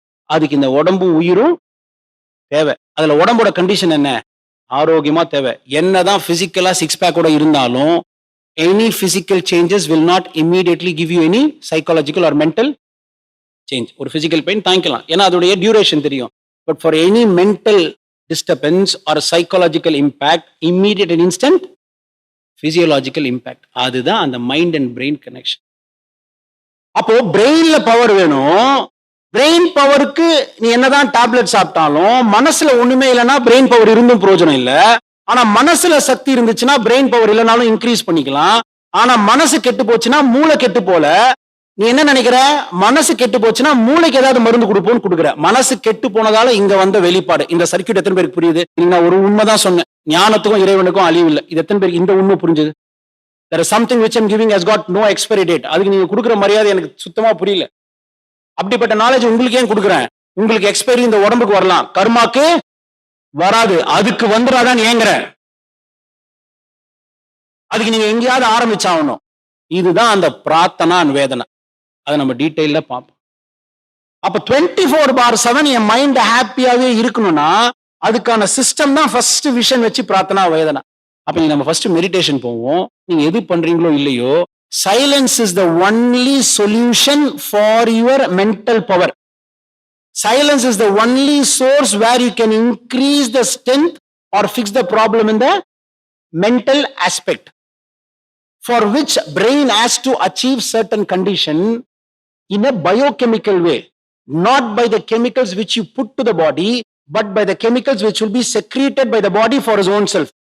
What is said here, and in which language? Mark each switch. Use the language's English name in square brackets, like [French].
[Tamil] அதுக்கு இந்த உடம்பும் உயிரும் தேவை. அதுல உடம்போட கண்டிஷன் என்ன? ஆரோக்கியமா தேவை. என்னதான் பிசிக்கலா 6 பேக்கோட இருந்தாலும் [English] Any physical changes will not immediately give you any psychological or mental change. [Tamil] ஒரு பிசிக்கல் பெயின் தாங்கிக்கலாம், ஏன்னா அதோடைய டியூரேஷன் தெரியும். [English] But for any mental disturbance or psychological impact, immediate and instant physiological impact. [Tamil] அதுதான் அந்த மைண்ட் அண்ட் பிரெயின் கனெக்ஷன். அப்போ பிரெயின்ல power வேணும். Brain பவருக்கு நீ என்னதான் டேப்லெட் சாப்பிட்டாலும் மனசுல ஒண்ணுமே இல்லைன்னா பிரெயின் பவர் இருந்தும் பிரயோஜனம் இல்ல. ஆனா மனசுல சக்தி இருந்துச்சுன்னா பிரெயின் பவர் இல்லைனாலும் இன்க்ரீஸ் பண்ணிக்கலாம். ஆனா மனசு கெட்டு போச்சுன்னா மூளை கெட்டு போல. நீ என்ன நினைக்கிற? மனசு கெட்டு போச்சுன்னா மூளைக்கு ஏதாவது மருந்து கொடுப்போம்னு கொடுக்குற. மனசு கெட்டு போனதால இங்க வந்த வெளிப்பாடு. இந்த சர்க்கியூட் எத்தனை பேருக்கு புரியுது? நான் ஒரு உண்மைதான் சொன்னேன். ஞானத்துக்கும் இறைவனுக்கும் அழிவு இல்லை. இது எத்தனை பேருக்கு இந்த உண்மை புரிஞ்சது? [English] There is something which I'm giving has got no expiry date. [Tamil] அதுக்கு நீங்க கொடுக்குற மரியாதை எனக்கு சுத்தமா புரியல. அப்படிப்பட்ட நாலேஜ் உங்களுக்கு ஏன் கொடுக்குறேன்? உங்களுக்கு எக்ஸ்பைரி இந்த உடம்புக்கு வரலாம், கர்மாக்கு வராது. அதுக்கு வந்துடாதான் ஏங்குறேன். அதுக்கு நீங்க எங்கேயாவது ஆரம்பிச்சாகணும். இதுதான் அந்த பிரார்த்தனா வேதனை. அதை நம்ம டீட்டெயில பார்ப்போம். அப்ப 24/7 என் மைண்ட் ஹாப்பியாவே இருக்கணும்னா அதுக்கான சிஸ்டம் தான் ஃபர்ஸ்ட் விஷன் வச்சு பிரார்த்தனா வேதனை. அப்ப நீங்க நம்ம ஃபர்ஸ்ட் மெடிடேஷன் போவோம். நீங்க எது பண்றீங்களோ இல்லையோ, [English] silence is the only solution for your mental power. Silence is the only source where you can increase the strength or fix the problem in the mental aspect, for which brain has to achieve certain condition in a biochemical way, not by the chemicals which you put to the body, but by the chemicals which will be secreted by the body for his own self.